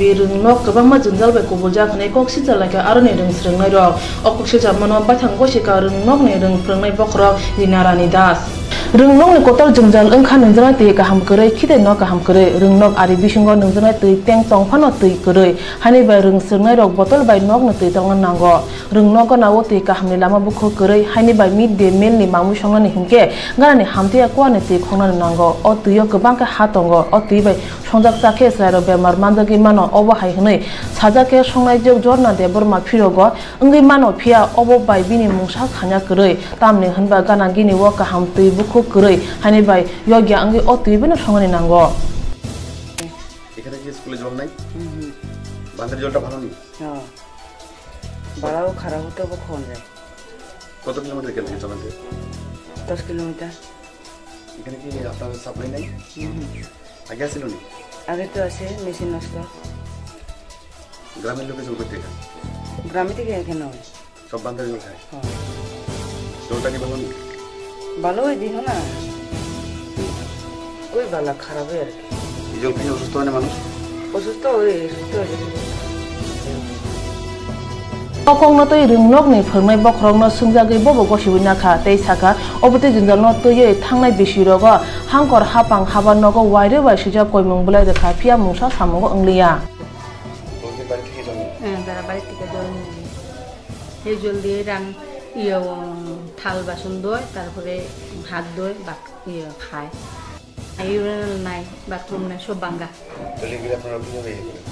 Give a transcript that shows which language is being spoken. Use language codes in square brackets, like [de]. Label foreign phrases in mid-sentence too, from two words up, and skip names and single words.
[trp] Rungnok kabangma junjal bai kubulja khane koksi jalaka arone rung srengnai rok okokse jamano bathang goshika rungnok ne rung prengnai bokrok dinarani das Rungnok ni kotor jungjal engkha nungjana tei kaham korei khide no kaham korei rungnok ari bisingo nungjana tei teng tongphano tei korei hani bai rung srengnai rok botol bai nok no tei tongan nango rungnok na o tei kaham ni lama bukho korei hani bai [en] mid day meal [trp] ni mamu songna ni hingke gana ni hamtia kwa ni tei khongna nango o tuyo kobangka hatongo o tui bai songjak chakhe sairo bemar mandagi mano obo hai hnei sajake songnai jog jorna de borma phirogo engui mano phia obo bai bini mungsa khanya korei tamni hanba gana gini wo kaham tui bukho korei hani bai yogya engui o tui bino songani nango [bn] এখানে কি স্কুলে জল নাই বাঁধের জলটা ভালো নেই হ্যাঁ বাড়াও খারাপ হতে কখন যায় কত কিলোমিটার এখান থেকে চলাতে 10 কিলোমিটার এখানে কি আপনার সাপ্লাই নাই আগে ছিল নি আগে তো আছে মেশিন নষ্ট গ্রামের লোকে জল করতে খায় গ্রামে থেকে এখানে হয় সব বাঁধের জল খায় হ্যাঁ জলটা কি ভালো নেই ভালো হয় দিও না ওই বালা খারাপ হয় আর কি এই জল খেয়ে অসুস্থ হয় না মানুষ অসুস্থ হয়ে সুস্থ হয়ে [trp] Okong no tei rungnok ni phornai bokrok no sungjagui bobo gosibui nakha tei saka obotei junjal no tuiye thangnai bisirogo hangkor hapang haba nogo waire bai sijak koimung bulai dekha phia mungsa samungo ongliya [bn] রোগীর বাড়ি থেকে জল নেই তারা বাড়ি থেকে জল নিয়ে এই জল দিয়ে থাল বাসন ধোয় তারপরে হাত ধোয় বা খায় ইউরিনাল নাই বাথরুম নাই সব ভাঙা তাহলে গিয়ে আপনারা কিভাবে ইয়ে করেন